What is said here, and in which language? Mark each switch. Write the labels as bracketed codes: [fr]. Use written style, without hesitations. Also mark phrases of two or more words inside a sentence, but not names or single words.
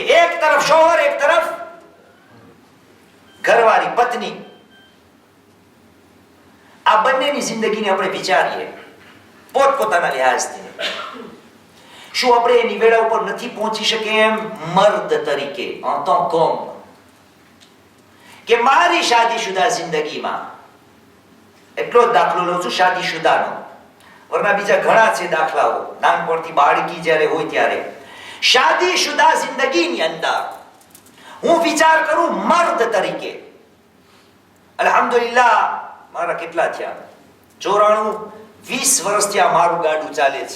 [gu] એક તરફ શોહર, એક તરફ ઘરવાળી, પત્ની. આ બંનેની જિંદગીને આપણે વિચારીએ પોતપોતાના લિહાઝથી. શું આપણે એ નિવેડા ઉપર નથી પહોંચી શકે એમ મર્દ તરીકે [fr] en tant qu'homme, [gu] કે મારી શાદીશુદા જિંદગીમાં, એટલો જ દાખલો લઉં છું શાદીશુદાનો, વરના બીજા ઘણા છે દાખલાઓ, નાનપણથી બાળકી જ્યારે હોય ત્યારે. શાદીશુદા જિંદગીની અંદર હું વિચાર કરું મર્દ તરીકે, અલ્હમ્દુલિલ્લાહ મારા કેટલા થયા 94, 20 વર્ષથી આ મારું ગાડું ચાલે છે.